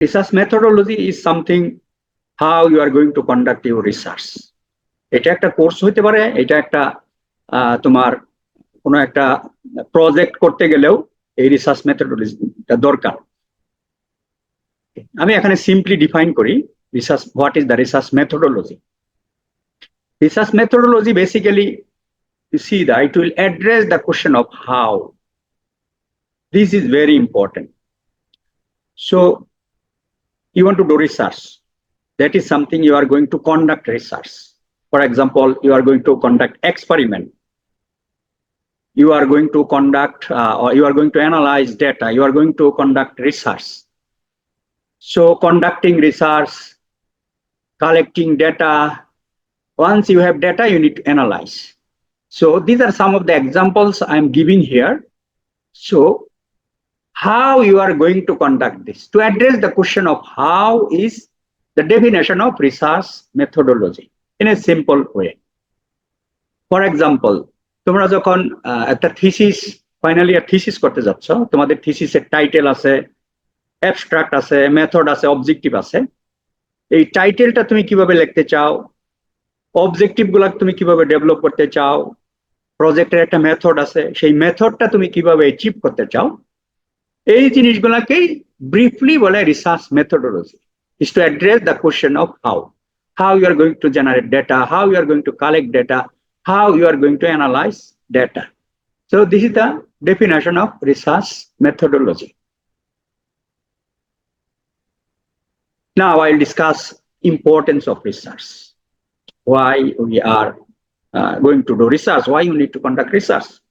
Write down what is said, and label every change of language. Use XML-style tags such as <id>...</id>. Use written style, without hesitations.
<en>Research methodology is something how you are going to conduct your research.</en> <bn>এটা একটা course হতে পারে, এটা একটা তোমার কোনো একটা প্রজেক্ট করতে গেলেও এই রিসার্চ মেথডোলজিটা দরকার। আমি এখানে সিম্পলি ডিফাইন করি research,</bn> <en>What is the research methodology. Research methodology basically, you see that it will address the question of how. This is very important. So you want to do research. That is something you are going to conduct research. For example, you are going to conduct experiment. You are going to conduct or you are going to analyze data. You are going to conduct research. So conducting research, collecting data. Once you have data, you need to analyze. So these are some of the examples I'm giving here. So how you are going to conduct this to address the question of how is the definition of research methodology in a simple way. For example,</en> <bn>তোমরা যখন একটা thesis finally thesis করতে যাচ্ছ, তোমাদের থিসিসের title আছে, abstract আছে, method আছে, objective আছে। এই টাইটেলটা তুমি কিভাবে লিখতে চাও, অবজেক্টিভ গুলা তুমি কিভাবে ডেভেলপ করতে চাও, প্রজেক্টের একটা মেথড আছে, সেই মেথডটা তুমি কিভাবে অ্যাচিভ করতে চাও, এই জিনিসগুলাকেই ব্রিফলি বলে research methodology.</bn> <en>is to address the question of how you are going to generate data, how you are going to collect data, how you are going to analyze data. So this is the definition of research methodology. Now I'll discuss importance of research. Why we are going to do research, why you need to conduct research.</en>